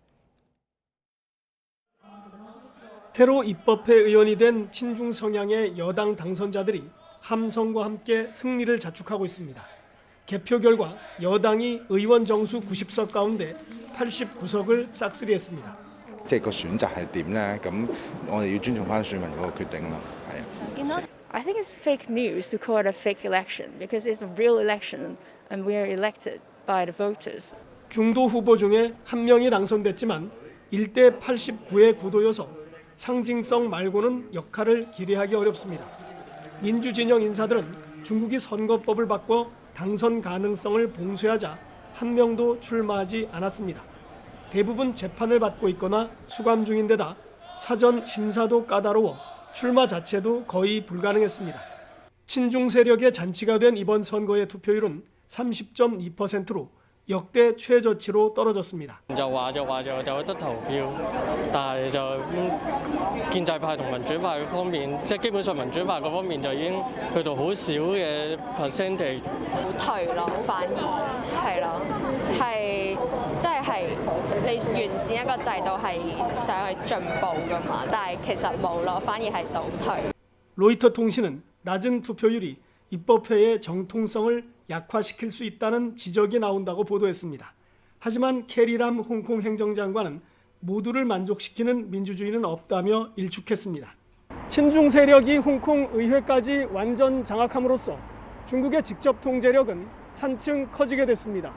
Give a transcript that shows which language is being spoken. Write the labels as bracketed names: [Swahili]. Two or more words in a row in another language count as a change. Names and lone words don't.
[Korean] 새로 입법회 의원이 된 친중 성향의 여당 당선자들이 함성과 함께 승리를 자축하고 있습니다. 개표 결과 여당이 의원 정수 90석 가운데 89석을 싹쓸이했습니다. [Cantonese] 即係個選擇係點咧？咁我哋要尊重翻選民嗰個決定咯，係啊。 [English] I think it's fake news to call it a fake election because it's a real election and we are elected by the voters. [Korean] 중도 후보 중에 한 명이 당선됐지만 1대 89의 구도여서 상징성 말고는 역할을 기대하기 어렵습니다. 민주진영 인사들은 중국이 선거법을 바꿔 당선 가능성을 봉쇄하자 한 명도 출마하지 않았습니다. 대부분 재판을 받고 있거나 수감 중인 데다 사전 심사도 까다로워 출마 자체도 거의 불가능했습니다. 친중 세력의 잔치가 된 이번 선거의 투표율은 30.2%로 역대 최저치로 떨어졌습니다. [Cantonese] 就話就有得投票，但係就建制派同民主派方面，即係基本上民主派嗰方面就已經去到好少嘅 percentage。好退咯，反而係咯，係即係你完善一個制度係想去進步㗎嘛，但係其實冇咯，反而係倒退。 [Korean] 로이터 통신은 낮은 투표율이 입법회의 정통성을 약화시킬 수 있다는 지적이 나온다고 보도했습니다. 하지만 캐리람 홍콩 행정장관은 모두를 만족시키는 민주주의는 없다며 일축했습니다. 친중 세력이 홍콩 의회까지 완전 장악함으로써 중국의 직접 통제력은 한층 커지게 됐습니다.